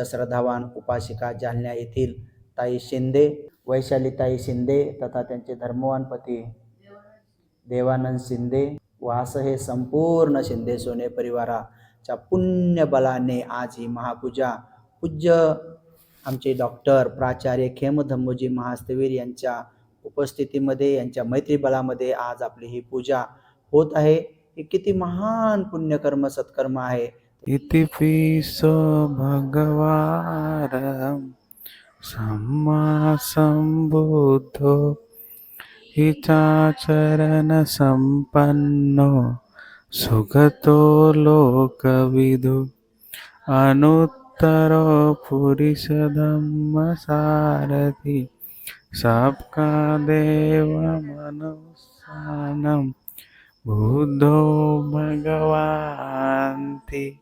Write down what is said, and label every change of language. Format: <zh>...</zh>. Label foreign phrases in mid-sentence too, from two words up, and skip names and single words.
<mr>श्रद्धावान उपासिका जालन्या येथील ताई शिंदे, वैशालीताई शिंदे तथा त्यांचे धर्मवान पती देवानंद शिंदे व असं हे संपूर्ण शिंदे सोने परिवाराच्या पुण्य बलाने आज ही महापूजा पूज्य आमचे डॉक्टर प्राचार्य खेमधम्मोजी महास्तवीर यांच्या उपस्थितीमध्ये, यांच्या मैत्रीबलामध्ये आज आपली ही पूजा होत आहे. हे किती महान पुण्यकर्म सत्कर्म आहे.</mr> <pi>इति पिसो भगवान सम्मा संबुद्धो हिताचरण संपन्नो सुगतो लोकविदु अनुत्तरो पुरुष धम्म सारथि सबका देव मनुष्यानं बुद्धो भगवान्ति.</pi>